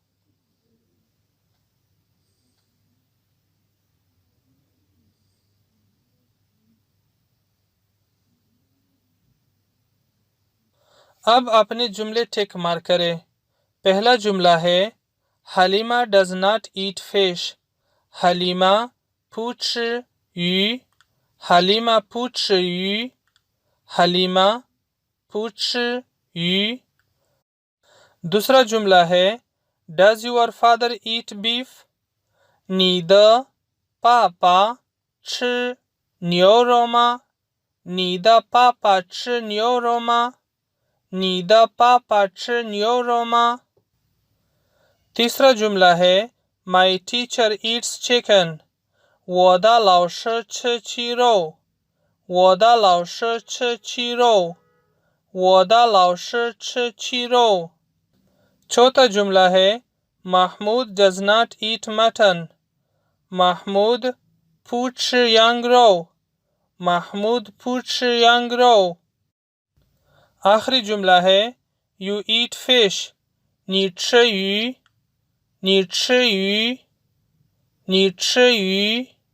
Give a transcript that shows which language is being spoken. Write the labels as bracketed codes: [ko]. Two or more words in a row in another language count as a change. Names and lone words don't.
[ur] اب اپنے جملے ٹک مارک کریں. پہلا جملہ ہے [en] Halima does not eat fish. [zh] हलीमा 不吃鱼 हलीमा 不吃鱼 हलीमा 不吃鱼 [ur] دوسرا جملہ ہے [en] Does your father eat beef? [zh] 你的爸爸吃牛肉吗你的爸爸吃牛肉吗你的爸爸吃牛肉吗 [ur] تیسرا جملہ ہے [en] My teacher eats chicken. [zh] 我的老师吃鸡肉我的老师吃鸡肉我的老师吃鸡肉 [ur] چوتھا جملہ ہے [en] Mahmoud does not eat mutton. [zh] Mahmoud 不吃羊肉 Mahmoud 不吃羊肉 [ur] آخری جملہ ہے [en] You eat fish. [zh] 你吃鱼你吃鱼你吃鱼